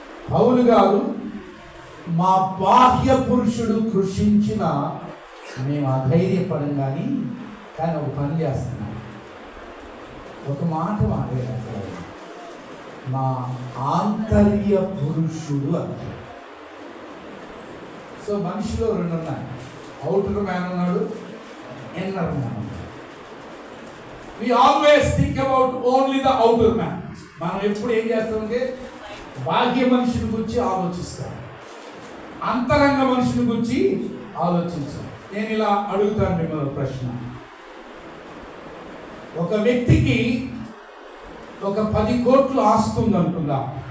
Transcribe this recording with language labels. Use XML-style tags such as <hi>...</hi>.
<te>పౌలు గారు, మా బాహ్య పురుషుడు కృషించిన మేము అధైర్యపడం కానీ ఒక పని చేస్తున్నాం. ఒక మాట మాట్లాడారు, మా ఆంతర్య పురుషుడు అంటారు. సో మనిషిలో రెండు ఉన్నాయి. అవుటర్ మ్యాన్ ఉన్నాడు, ఇన్నర్ మ్యాన్ ఉన్నాడు.</te> <en>We always think about only the outer man.</en> <te>మనం ఎప్పుడు ఏం చేస్తామంటే బాహ్య మనిషిని గురించి ఆలోచిస్తాం, అంతరంగ మనిషిని గురించి ఆలోచించాం. నేను ఇలా అడుగుతాను మిమ్మల్ని ప్రశ్న. ఒక వ్యక్తికి ఒక 10 కోట్లు ఆస్తుంది అనుకుందాం.</te>